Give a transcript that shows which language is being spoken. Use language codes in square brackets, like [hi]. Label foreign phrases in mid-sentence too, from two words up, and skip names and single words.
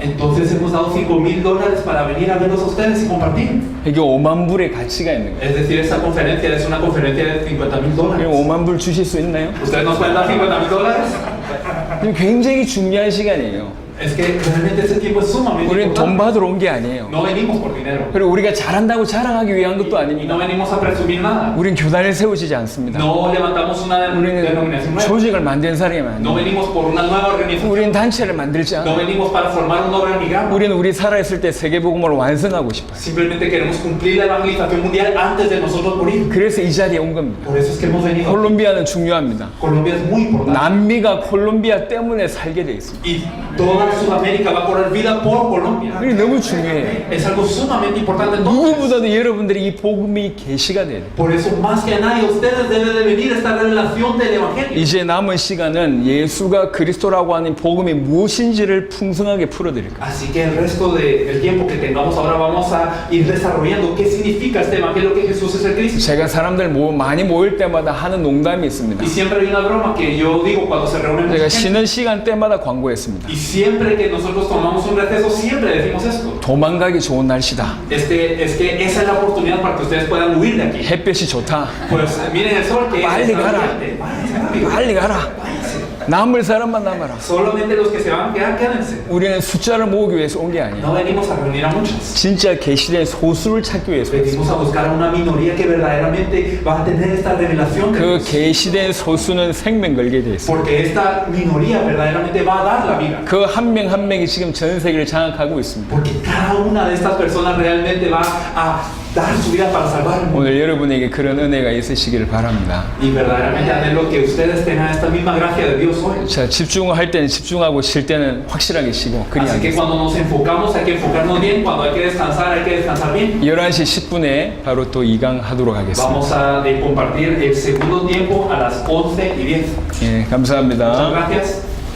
[es] Entonces hemos dado $5,000 para venir a verlos a ustedes y compartir. [ko] 이게 5만 불의 가치가 있는 거예요. [es] Es decir, esta conferencia es una conferencia de $50,000. [ko] 그럼 5만 불 주실 수 있나요? [es] ¿Ustedes nos pueden dar $50,000? [ko] 지금 굉장히 중요한 시간이에요. [es] Es que realmente ese tiempo es sumamente [ko] 우리는 돈 [es] importante. [ko] 받으러 온 게 아니에요. [es] No venimos por dinero. [ko] 그리고 우리가 잘한다고 자랑하기 위한 것도 [es] Y no [ko] 아닙니다. [es] venimos a presumir nada. [ko] 우린 교단을 세우지 않습니다. [es] No levantamos una [ko] 우리는 [es] denominación nueva. [ko] 조직을 만든 사람이 [es] No [ko] 아니에요. [es] venimos por una nueva organización. [ko] 우리는 단체를 만들지 [es] No [ko] 않아요. [es] venimos para formar un organigrama. [ko] 우리는 우리 살아있을 때 세계복음을 완성하고 싶어요. [es] Simplemente queremos cumplir la evangelización mundial antes de nosotros morir. [ko] 그래서 이 자리에 온 겁니다. [es] Por eso es que hemos venido. [ko] 콜롬비아는 중요합니다. [es] Colombia es muy importante. [ko] 남미가 콜롬비아 때문에 살게 돼 있습니다. [es] Y toda Sudamérica va a correr vida por Colombia. [ko] 이게 너무 중요해요. [es] Es algo sumamente importante. Entonces, [ko] 누구보다도 여러분들이 이 복음이 계시가 돼야 돼요. [es] por eso, más que a nadie, ustedes deben de venir esta revelación del evangelio. [ko] 이제 남은 시간은 예수가 그리스도라고 하는 복음이 무엇인지를 풍성하게 풀어드릴 거예요. [es] Así que el resto del tiempo que tengamos ahora vamos a ir desarrollando qué significa este evangelio que Jesús es el Cristo. [ko] 제가 사람들 많이 모일 때마다 하는 농담이 있습니다. [es] Y siempre hay una broma que yo digo cuando se reúnen [ko] 제가 [es] mucha gente. [ko] 쉬는 시간 때마다 광고했습니다. [es] Y siempre que nosotros tomamos un receso, siempre decimos esto. [ko] 도망가기 좋은 날씨다. [es] Es que esa es la oportunidad para que ustedes puedan huir de aquí. [ko] 햇볕이 좋다. [es] Pues miren el sol que Vale, está cara. brillante. Váyanse rápido. [ko] 빨리 가라. [es] Váyanse. [ko] 남을 사람만 남아라. [es] Solamente los que se van a quedar, quédense. [ko] 우리는 숫자를 모으기 위해서 온 게 아니에요. [es] No venimos a reunir a muchos. [ko] 진짜 계시된 소수를 찾기 위해서 왔어요. [es] Venimos a buscar a una minoría que verdaderamente va a tener esta revelación de [ko] 그 [es] Dios. [ko] 계시된 소수는 생명 걸게 돼 있어요. [es] Porque esta minoría verdaderamente va a dar la vida. [ko] 그 한 명 한 명이 지금 전 세계를 장악하고 있습니다. [es] Porque cada una de estas personas realmente va a dar su vida para salvar el mundo. [ko] 오늘 여러분에게 그런 은혜가 있으시기를 바랍니다. [es] Y verdaderamente anhelo que ustedes tengan esta misma gracia de Dios hoy. [ko] 자, 집중할 때는 집중하고 쉴 때는 확실하게 쉬고 그리 [es] Así que [ko] 하겠습니다. [es] cuando nos enfocamos hay que enfocarnos bien, cuando hay que descansar bien. [ko] 11시 10분에 바로 또 2강 하도록 하겠습니다. [es] Vamos a compartir el segundo tiempo a las 11:10. [ko] 예, [es] Muchas [ko] 감사합니다. [es] gracias.